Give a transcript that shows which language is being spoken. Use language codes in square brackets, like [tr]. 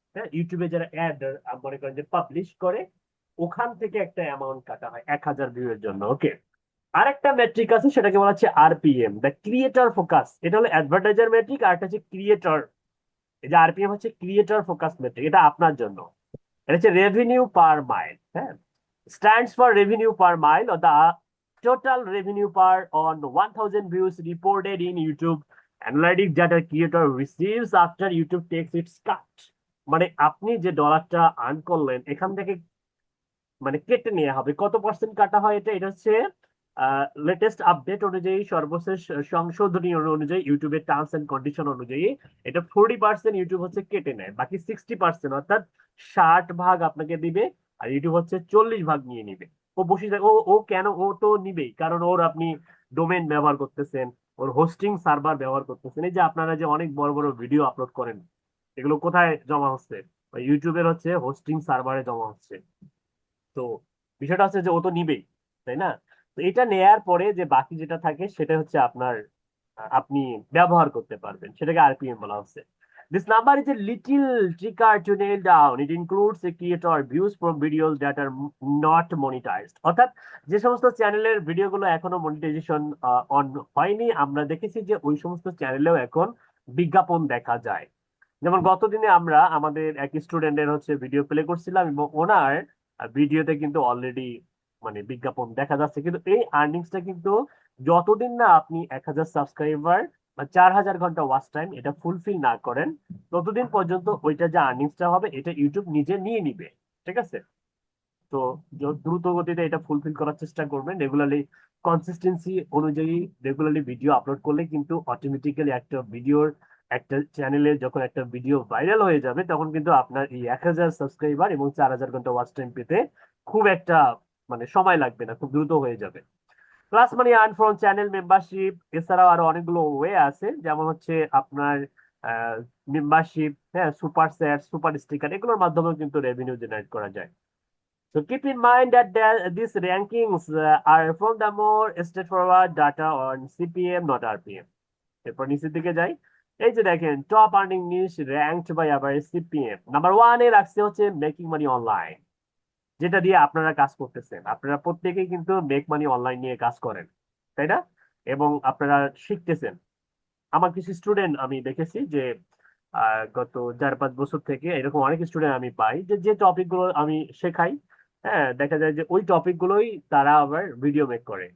[bn] হ্যাঁ, ইউটিউবে যারা অ্যাড মনে করেন যে পাবলিশ করে, ওখান থেকে একটা অ্যামাউন্ট কাটা হয় 1,000 ভিউ এর জন্য। ওকে, আরেকটা মেট্রিক আছে, সেটাকে বলা হচ্ছে আরপিএম, দ্য ক্রিয়েটর ফোকাস। এটা হলো অ্যাডভার্টাইজার মেট্রিক, আর এটা হচ্ছে ক্রিয়েটর, এই যে আরপিএম হচ্ছে ক্রিয়েটর ফোকাস মেট্রিক, এটা আপনার জন্য। এটা হচ্ছে রেভিনিউ পার মাইল, হ্যাঁ [en] stands for revenue per mile or the total revenue per on 1,000 views reported in YouTube analytics that a creator receives after YouTube takes its cut। [bn] মানে আপনি যে ডলারটা earn করলেন এখান থেকে মানে কেটে নেওয়া হবে, কত পার্সেন্ট কাটা হয়, এটা এটা হচ্ছে লেটেস্ট আপডেট অনুযায়ী, সর্বশেষ সংশোধনী অনুযায়ী, ইউটিউবের টার্মস এন্ড কন্ডিশন অনুযায়ী এটা 40% ইউটিউব হচ্ছে কেটে নেয়, বাকি 60% অর্থাৎ 60 ভাগ আপনাকে দিবে, আর ইউটিউব হচ্ছে 40 ভাগ নিয়ে নিবে। ও বসে ও ও কেন, ও তো নিবেই, কারণ ওর আপনি ডোমেন ব্যবহার করতেছেন, ওর হোস্টিং সার্ভার ব্যবহার করতেছেন। এই যে আপনারা যে অনেক বড় বড় ভিডিও আপলোড করেন, এগুলো কোথায় জমা হচ্ছে? ইউটিউবের হচ্ছে হোস্টিং সার্ভারে জমা হচ্ছে। তো বিষয়টা হচ্ছে যে ও তো নিবেই, তাই না? তো এটা নেয়ার পরে যে বাকি যেটা থাকে সেটা হচ্ছে আপনার, আপনি ব্যবহার করতে পারবেন, সেটাকে আরপিএম বলা হচ্ছে। [en] This number is a little trickier to nail down. It includes a creator views from videos that are not monetized. [bn] অর্থাৎ যে সমস্ত চ্যানেলের ভিডিওগুলো এখনো মনিটাইজেশন অন হয়নি, আমরা দেখেছি যে ওই সমস্ত চ্যানেলেও এখন বিজ্ঞাপন দেখা যায়। যেমন গতদিনে আমরা আমাদের এক স্টুডেন্টের হচ্ছে ভিডিও প্লে করছিলাম, এবং ওনার ভিডিওতে কিন্তু অলরেডি মানে বিজ্ঞাপন দেখা যাচ্ছে, কিন্তু এই আর্নিংসটা কিন্তু যতদিন না আপনি 1,000 সাবস্ক্রাইবার বা 4,000 ঘন্টা ওয়াচ টাইম এটা ফুলফিল না করেন, ততদিন পর্যন্ত ওইটা যে আর্নিংসটা হবে এটা ইউটিউব নিজে নিয়ে নিবে। ঠিক আছে, তো দ্রুত গতিতে এটা ফুলফিল করার চেষ্টা করবেন, রেগুলারলি কনসিস্টেন্সি অনুযায়ী রেগুলারলি ভিডিও আপলোড করলে কিন্তু অটোমেটিক্যালি একটা ভিডিওর, একটা চ্যানেলে যখন একটা ভিডিও ভাইরাল হয়ে যাবে তখন কিন্তু আপনার এই 1,000 সাবস্ক্রাইবার এবং 4,000 ঘন্টা ওয়াচ টাইম পেতে খুব একটা মানে সময় লাগবে না, খুব দ্রুত হয়ে যাবে। [en] plus money earn from channel membership, [bn] এছাড়াও আরো অনেকগুলো ওয়ে আছে, যেমন হচ্ছে আপনার মেম্বারশিপ, হ্যাঁ সুপার চ্যাট, সুপার স্টিকার, এগুলোর মাধ্যমেও কিন্তু রেভিনিউ জেনারেট করা যায়। [en] So keep in mind that these rankings are from the more straightforward data on CPM, not RPM. [bn] এরপর নিচের দিকে যাই, এই যে দেখেন [en] top earning niche ranked by [bn] আবার সিপিএম, নাম্বার 1 এ রাখছে হচ্ছে মেকিং মানি অনলাইন, যেটা দিয়ে আপনারা কাজ করতেছেন। আপনারা প্রত্যেকেই কিন্তু মেক মানি অনলাইন নিয়ে কাজ করেন, তাই না? এবং আপনারা শিখতেছেন। আমার কিছু স্টুডেন্ট আমি দেখেছি যে গত 4-5 বছর থেকে এরকম অনেক স্টুডেন্ট আমি পাই যে যে টপিক গুলো আমি শেখাই, হ্যাঁ দেখা যায় যে ওই টপিক গুলোই তারা আবার ভিডিও মেক করে।